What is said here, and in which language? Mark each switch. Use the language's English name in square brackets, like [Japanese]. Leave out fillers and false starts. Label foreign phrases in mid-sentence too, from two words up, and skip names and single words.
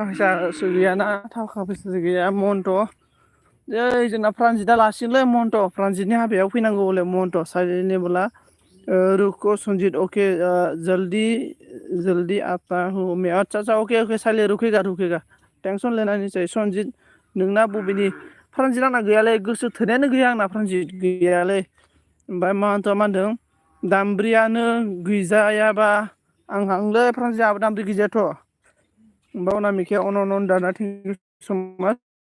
[Bodo] फैसासो गैयाना थाखा फैसासो गैया महन्त ओइ जोंना फ्रान्जितआ लासिगोनलै महन्त फ्रान्जितनि हाबायाव फैनांगौ हले महन्त [Hindi] साइलेन्टलि बोला रुको [Bodo] सन्जित अके [Hindi] जल्दी आता हूँ मैं अच्छा अके साइले रुकेगा टेंसन लेना नहीं चाहिए [Bodo] सन्जित नोंना बबेनि फ्रान्जित आंना गैयालै गोसो थोनायानो गैया आंना फ्रान्जित गैयालै ओमफ्राय महन्तआ मा होनदों दामब्रियानो गैजायाबा आं हांलै फ्रान्जित आंहाबो दामब्रि गैजायाथ' ओमफ्राय अनामिकाया अन दाना [English] thank you so much